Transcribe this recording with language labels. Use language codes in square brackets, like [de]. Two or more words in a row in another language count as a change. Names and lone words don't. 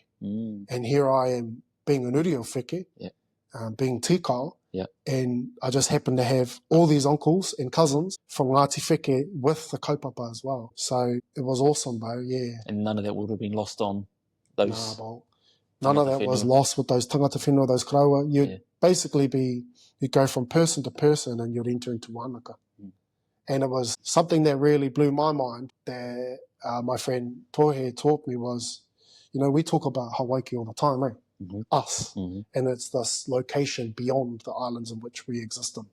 [en] And here I am being an uri of wheke, being tikao, and I just happen to have all these uncles and cousins from Ngāti wheke with the kaupapa as well. So it was awesome, bro, yeah. And none of that would have been lost on those... None of that was lost with those [mi] tangata whenua, [en] those karaua. You'd basically you'd go from person to person, and you'd enter into wānaka. And it was something that really blew my mind that my friend Tohe taught me was, You know, we talk about Hawaii all the time, eh? Mm-hmm. Us. Mm-hmm. And it's this location beyond the islands in which we exist in.